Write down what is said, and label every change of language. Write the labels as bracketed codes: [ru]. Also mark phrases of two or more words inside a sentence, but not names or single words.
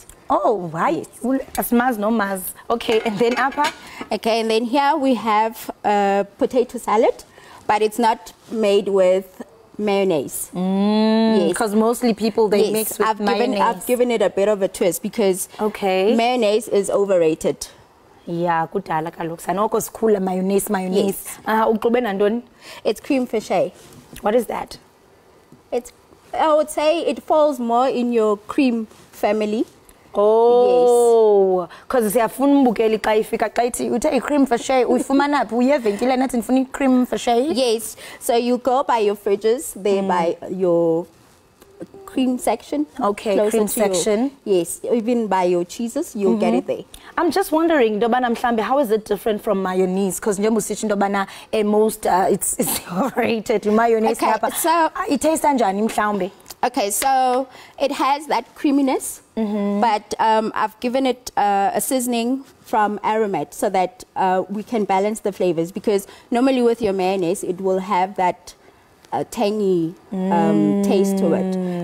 [en] Oh, right. Yes. Maz no maz. Okay, and then apa? Okay, and then here we have potato salad, but it's not made with mayonnaise. Because mostly people they mix with mayonnaise. I've given it a bit of a twist because mayonnaise is overrated. Yeah, [xh] kudala kaloku sanoko sikhula mayonnaise. Uxube nantoni? [en] It's cream fiche. What is that? I would say it falls more in your cream family. [xh] Oh, because siyafuna umbukeli xa ifika xa ithi uthe i-cream fiche uyifumana phi uye evenkileni athi ndifuna i-cream fiche? [en] Yes, so you go by your fridges, there by your cream section. Okay, cream section. Yes, even by your cheeses, you'll get it there. I'm just wondering, [zu] Dobana mhlambe, [en] how is it different from mayonnaise? Because [zu] njengoba usithi [en] Dobana most it's overrated mayonnaise. Okay, so it tastes [zu] kanjani mhlambe? [en] Okay, so it has that creaminess, but I've given it a seasoning from Aromat so that we can balance the flavors, because normally with your mayonnaise it will have that tangy taste to it.